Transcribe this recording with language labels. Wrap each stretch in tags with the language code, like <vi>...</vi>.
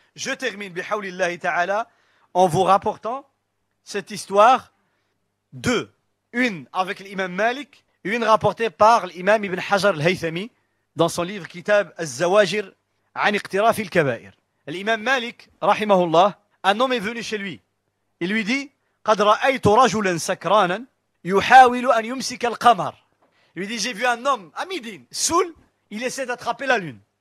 <fr>Je termine bihawlillahi ta'ala en vous rapportant cette histoire deux. Une avec l'imam Malik, une rapportée par l'imam Ibn Hajar al-Haythami dans son livre Kitab al-Zawajir an iqtiraf al-kabair. L'imam Malik, rahimahullah, un homme est venu chez lui. Il lui dit</fr> <ar>قد رأيت رجلا سكرانا يحاول أن يمسك القمر.</ar> <fr>Il lui dit, j'ai vu un homme à Médine, saoul, il essaie d'attraper la lune.</fr>